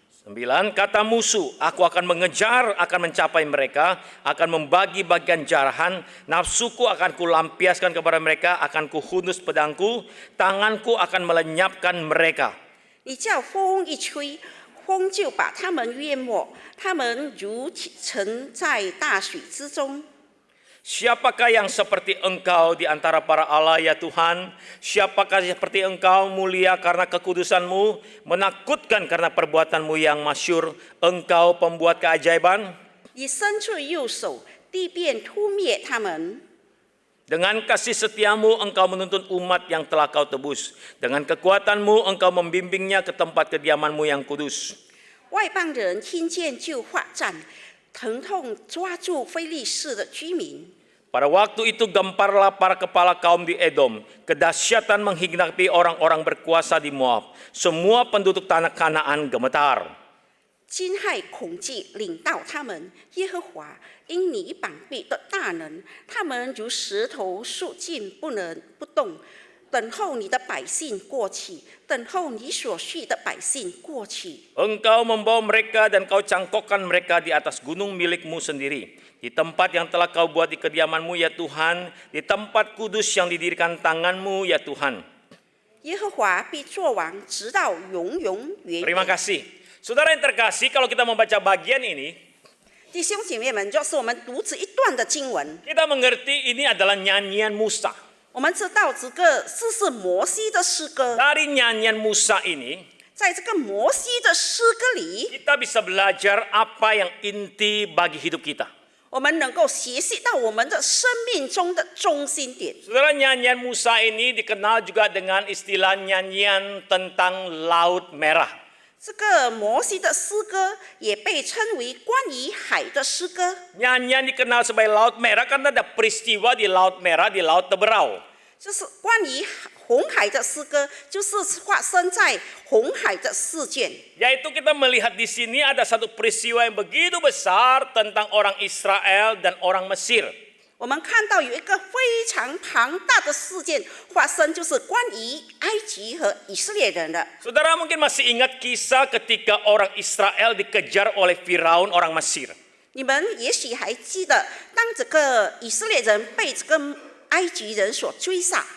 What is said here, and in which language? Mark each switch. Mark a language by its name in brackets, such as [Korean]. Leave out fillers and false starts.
[Indonesian] 9, kata musuh, aku akan mengejar, akan mencapai mereka, akan membagi bagian jarahan, nafsuku akan kulampiaskan kepada mereka, akan kuhunus pedangku, tanganku akan melenyapkan mereka. [Chinese] 你叫风一吹，风就把他们淹没，他们如沉在大水之中。 [Indonesian] Siapakah yang seperti engkau di antara para Allah ya Tuhan? Siapakah seperti engkau mulia karena kekudusanmu, menakutkan karena perbuatanmu yang masyur, engkau pembuat keajaiban? [Chinese] 你伸出右手，地便扑灭他们。 [Indonesian] Dengan kasih setiamu engkau menuntun umat yang telah kau tebus. Dengan kekuatanmu engkau membimbingnya ke tempat kediamanmu yang kudus. [Chinese] 外邦人听见就发战，疼痛抓住非利士的居民。 [Indonesian] Pada waktu itu gemparlah para kepala kaum di Edom. Kedahsyatan menghinggapi orang-orang berkuasa di Moab. Semua penduduk tanah Kanaan gemetar. [Chinese] 惊骇恐惧领到他们，耶和华因你膀臂的大能，他们如石头竖进不能不动。等候你的百姓过去，等候你所需的百姓过去。 [Indonesian] Engkau membawa mereka dan kau cangkokkan mereka di atas gunung milikmu sendiri. Di tempat yang telah kau buat di kediamanmu ya Tuhan. Di tempat kudus yang didirikan tanganmu ya Tuhan. [Chinese] 耶和华必作王，直到永永远 [Indonesian] Terima [Chinese] 远。 [Indonesian] kasih. Saudara yang terkasih, kalau kita membaca bagian ini, [Chinese] 弟兄姐妹们，就是我们读这一段的经文， [Indonesian] kita mengerti ini adalah nyanyian Musa. [Chinese] 我们知道这是摩西的诗歌。 [Indonesian] Dari nyanyian Musa ini, [Chinese] 在这个摩西的诗歌里， [Indonesian] kita bisa belajar apa yang inti bagi hidup kita. [Chinese] 我们能够学习到我们的生命中的中心点。 [Indonesian] Saudara, nyanyian Musa ini dikenal juga dengan istilah nyanyian tentang Laut Merah. [Chinese] 这个摩西的诗歌也被称为关于海的诗歌， [Indonesian] Nyanyian dikenal sebagai Laut Merah karena ada peristiwa di Laut Merah, di Laut Teberau. [Chinese] 就是关于红海的诗歌，就是发生在红海的事件。 [Indonesian] Yaitu kita melihat di sini ada satu peristiwa yang begitu besar tentang orang Israel dan orang Mesir. [Chinese] 我们看到有一个非常庞大的事件发生，就是关于埃及和以色列人的。 [Indonesian] Saudara mungkin masih ingat kisah ketika orang Israel dikejar oleh Firaun orang Mesir. [Chinese] 你们也许还记得，当这个以色列人被这个埃及人所追杀，